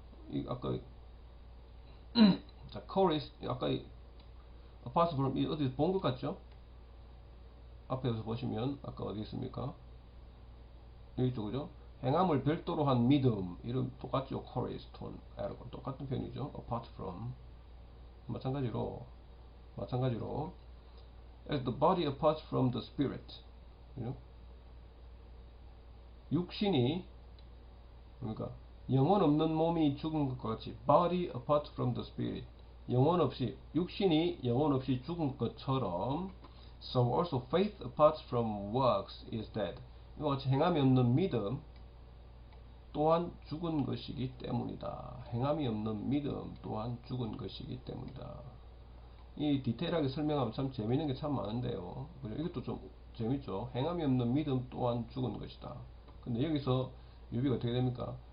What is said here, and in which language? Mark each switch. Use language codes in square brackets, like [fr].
[ko] 이 아까 자, chorus 아까 [en] apart from [ko] 이 어디 본 것 같죠? 앞에서 보시면 아까 어디 있습니까? 여기 쪽이죠. 행함을 별도로 한 믿음 이름 똑같죠. chorus, tone, ergo 똑같은 표현이죠. apart from 마찬가지로 [en] as the body apart from the spirit. [ko] 그죠? 육신이 그러니까 영혼 없는 몸이 죽은 것과 같이 [en] body apart from the spirit. [ko] 영혼 없이 육신이 영혼 없이 죽은 것처럼 [en] so also faith apart from works is dead. [ko] 이와 같이 행함이 없는 믿음 또한 죽은 것이기 때문이다. 행함이 없는 믿음 또한 죽은 것이기 때문이다. 이 디테일하게 설명하면 참 재미있는 게 참 많은데요. 이것도 좀 재밌죠. 행함이 없는 믿음 또한 죽은 것이다. 근데 여기서 유비가 어떻게 됩니까?